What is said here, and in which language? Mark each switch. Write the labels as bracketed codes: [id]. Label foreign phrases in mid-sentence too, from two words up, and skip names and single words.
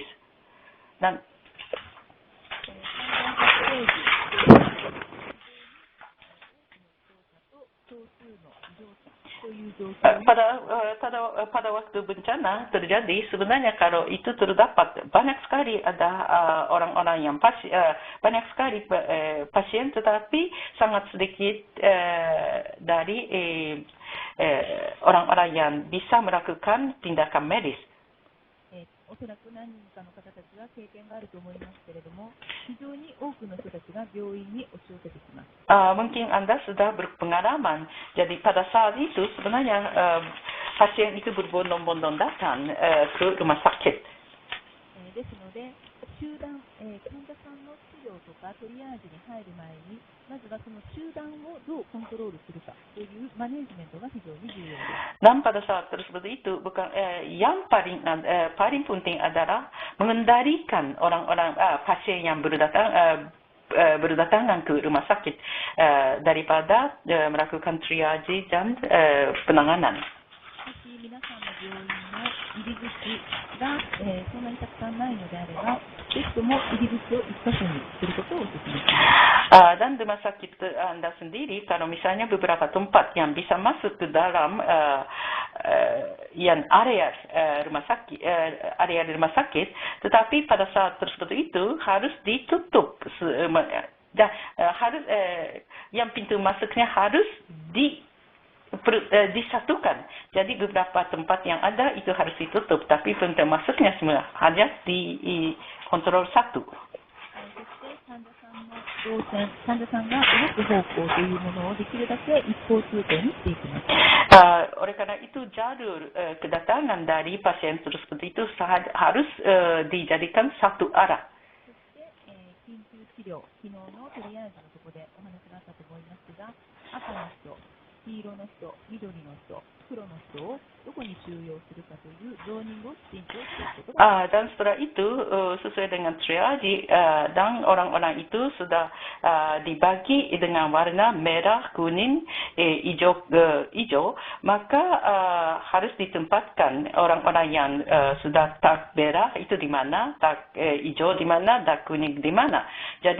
[id] Dan pada waktu bencana terjadi sebenarnya kalau itu terdapat banyak sekali ada orang-orang yang banyak sekali pasien tetapi sangat sedikit dari orang-orang yang bisa melakukan tindakan medis. [ja] おそらく何人かの方たちは経験があると思いますけれども、非常に多くの人たちが病院に押し寄せてきます。 [id] Mungkin Anda sudah berpengalaman. Jadi pada saat itu sebenarnya pasien itu berbondong-bondong datang ke rumah sakit. [ja] ですので、集団、患者さんの治療とかトリアージに入る前に、まずはその集団をどうコントロールするかというマネジメントが非常に重要です。 [id] Dan pada saat tersebut itu bukan yang paling penting adalah mengendalikan orang-orang pasien yang berdatangan ke rumah sakit daripada melakukan triage dan penanganan. [ja] 皆さんの病院の入り口が、そんなにたくさんないのであれば、ぜひとも入り口を一箇所にすることをお勧めします。 [id] Dan rumah sakit Anda sendiri, kalau misalnya beberapa tempat yang bisa masuk ke dalam yang area rumah sakit, tetapi pada saat tersebut itu harus ditutup dan harus yang pintu masuknya harus disatukan. Jadi beberapa tempat yang ada itu harus ditutup, tapi pintu masuknya semua hanya dikontrol satu. [ja] 患者さんが動く方向というものをできるだけ一方通行にしていきます。 [id] Oleh karena itu jalur kedatangan dari pasien tersebut itu harus dijadikan satu arah. [ja] そして、緊急治療、昨日のトリアージのところでお話があったと思いますが、赤の人、黄色の人、緑の人、黒の人をどこに収容するかというゾーニングをきちんとしていくことが。 [id] Dan setelah itu sesuai dengan triage dan orang-orang itu sudah dibagi dengan warna merah, kuning, hijau, maka harus ditempatkan orang-orang yang sudah tak merah itu di mana, tak hijau di mana, tak kuning di mana.